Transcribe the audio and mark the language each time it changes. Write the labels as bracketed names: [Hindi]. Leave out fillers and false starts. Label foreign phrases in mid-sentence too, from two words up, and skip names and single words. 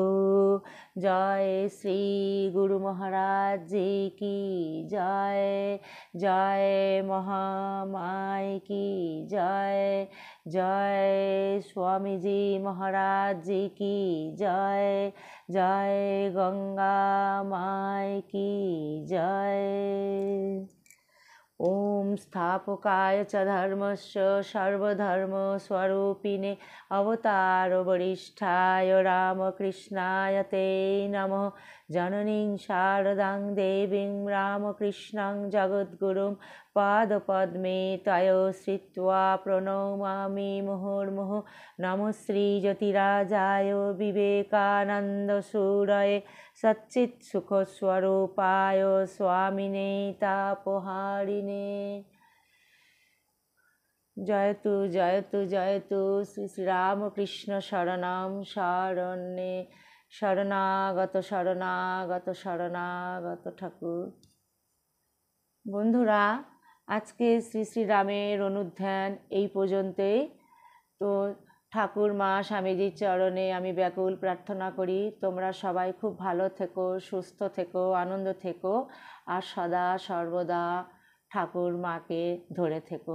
[Hindi] जय श्री गुरु महाराज जी की जय। जय महामाय की जय। जय स्वामीजी महाराज जी की जय। जय गंगा माय की जय। [Sanskrit] ওম স্থাপকায় চ ধর্মস্য সর্বধর্মস্বরূপিণে অবতার বরিষ্ঠায় রামকৃষ্ণায় তে নমঃ। জননীং শারদাং দেবীং রামকৃষ্ণং জগদ্গুরুং পাদপদ্মে তয় শ্রিত্বা প্রণমামি মুহুর্মুহুঃ। নমঃ শ্রীজ্যোতিরাজায় বিবেকানন্দসূরয়ে সচ্চিৎসুখস্বরূপায় স্বামিনে তাপহারিণে। জয়তু জয়তু জয়তু শ্রী শ্রীরামকৃষ্ণ শরণম শরণ্যে। [Bangla] শরণাগত শরণাগত শরণাগত ঠাকুর। বন্ধুরা, আজকে শ্রী শ্রীরামের অনুধ্যান এই পর্যন্তই। তো ঠাকুর মা স্বামীজির চরণে আমি ব্যাকুল প্রার্থনা করি তোমরা সবাই খুব ভালো থেকো, সুস্থ থেকো, আনন্দ থেকো, আর সদা সর্বদা ঠাকুর মাকে ধরে থেকো।